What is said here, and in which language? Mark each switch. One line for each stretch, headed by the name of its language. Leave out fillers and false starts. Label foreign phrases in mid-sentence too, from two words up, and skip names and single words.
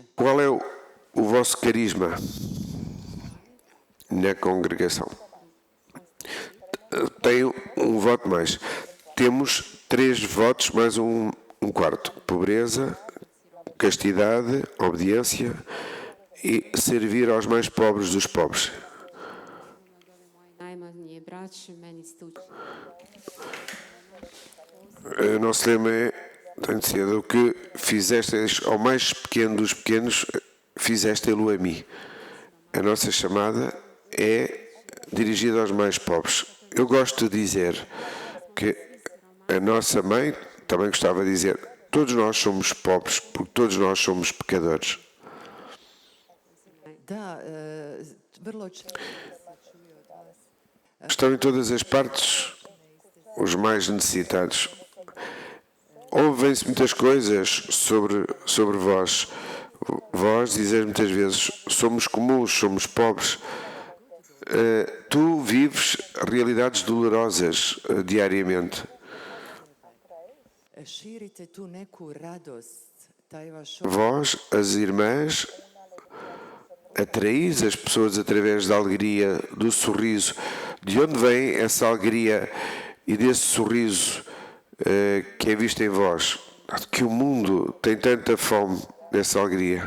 Portuguese: Qual é o vosso carisma na congregação? Tenho um voto mais. Temos 3 votos mais um quarto. Pobreza, castidade, obediência e servir aos mais pobres dos pobres.
Croatian: najmanje braće, meni ste učili.
Portuguese: O nosso lema é, tenho de ser, o que fizestes ao mais pequeno dos pequenos, fizeste-lo a mim. A nossa chamada é dirigida aos mais pobres. Eu gosto de dizer que a nossa mãe também gostava de dizer, todos nós somos pobres, porque todos nós somos pecadores.
Croatian: Da, vrlo često
Portuguese: Estão em todas as partes os mais necessitados. Ouvem-se muitas coisas sobre vós. Vós dizeis muitas vezes, somos comuns, somos pobres. Tu vives realidades dolorosas diariamente.
Croatian: širite tu neku radost, taj vaš
Portuguese: Vós, as irmãs, atraís as pessoas através da alegria, do sorriso. De onde vem essa alegria e desse sorriso que é visto em vós? Que o mundo tem tanta fome dessa alegria.